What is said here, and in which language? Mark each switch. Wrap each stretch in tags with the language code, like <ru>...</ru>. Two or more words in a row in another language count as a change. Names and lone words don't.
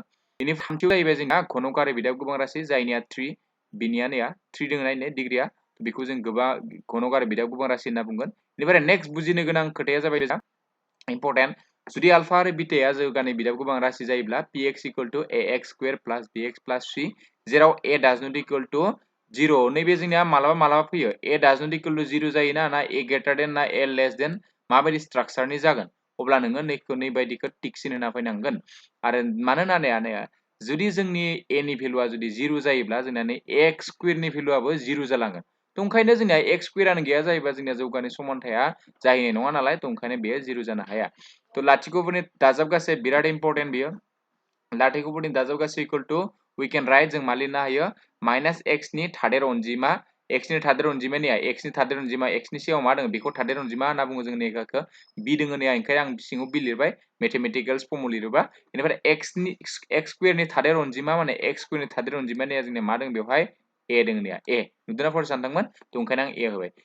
<brx>बेनिफ्राय थामथियाव जाहैबाय जोंना घनक आरो बिदाब गोबां राशि जायनिया 3 बिनिया नैया 3 दङ नायनो डिग्रिया बेखौ जों गोबां घनक आरो बिदाब गोबां राशि होनना बुंगोन। बेनिफ्राय नेक्स्ट बुजिनो गोनां खोथाया जाबाय इम्पर्टेन्ट जुदि आल्फा आरो बिटाया जौगानाय बिदाब गोबां राशि जायोब्ला</brx> <en>px = ax square plus bx plus c</en> <brx>जेराव</brx> <en>a does not equal to 0</en> <brx>नैबे जोंनिया मालाबा फैयो</brx> <en>a does not equal to 0</en> <brx>जायोना ना</brx> <en>a greater than</en> <brx>ना</brx> <en>a less than</en> <brx>माबायदि स्ट्राक्चारनि जागोन अब्ला नोङो नैबायदिखौ टिकसिन होना फैनांगोन। आरो मानोना नाया जुदि जोंनि a नि भेलुआ जुदि 0 जायोब्ला जोंना नै x स्क्वायरनि भेलुआबो 0 जालांगोन। ओंखायनो जोंनिया x स्क्वायरानो गैया जायोबा जोंनिया जौगानाय समानथाया जाहैनाय नङा नालाय ओंखायनो बेयो 0 जानो हाया। लाथिख'फोरनि दाजाबगासै बिराद इम्पर्टेन्ट बियो। लाथिख'फोरनि दाजाबगासै</brx> <en>equal to we can write</en> <brx>जों मा लिरनो हायो माइनास x नि थादेर अनजिमा x नि थादेर अनजिमाया x नि थादेर अनजिमा x नि सिगाङाव मा दङ बेखौ थादेर अनजिमा होनना बुङो जों नेगाखौ b दङ नै ओंखायनो आं सिङाव b लिरबाय</brx> <en>mathematicals formula</en> <brx>लिरोबा बेनिफ्राय x स्क्वायरनि थादेर अनजिमा माने x स्क्वायरनि थादेर अनजिमाया जोंनिया मा दङ बेवहाय a दङ नैया a नुदोंना फरायसा सानदोंमोन ओंखायनो आं a होबाय।</brx>